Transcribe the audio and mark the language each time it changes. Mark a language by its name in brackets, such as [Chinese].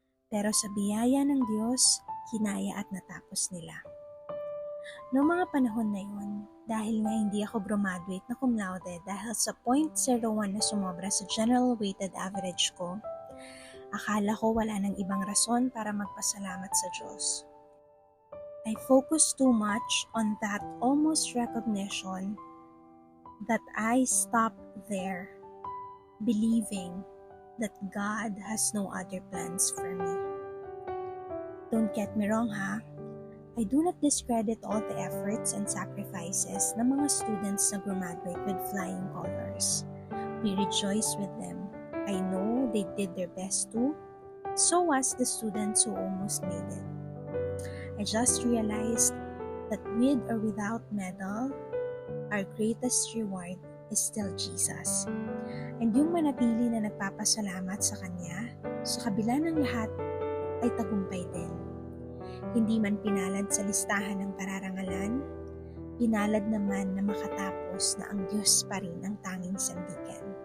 [Filipino] Pero sa biyaya ng Diyos, kinaya at natapos nila. Noong mga panahon na yun, dahil nga hindi ako graduate na cum laude dahil sa 0.01 na sumobra sa general weighted average ko, akala ko wala nang ibang rason para magpasalamat sa Diyos. [English] I focused too much on that almost recognition that I stopped there, believing that God has no other plans for me. Don't get me wrong ha, I do not discredit all the efforts and sacrifices [Filipino] ng mga [English] students na graduate with flying colors. We rejoice with them. I know they did their best too, so was the students who almost made it. I just realized that with or without medal, our greatest reward is still Jesus. And [Filipino] yung manatili na nagpapasalamat sa Kanya, sa kabila ng lahat, ay tagumpay din. Hindi man pinalad sa listahan ng pararangalan, pinalad naman na makatapos na ang Diyos pa rin ang tanging sandigan.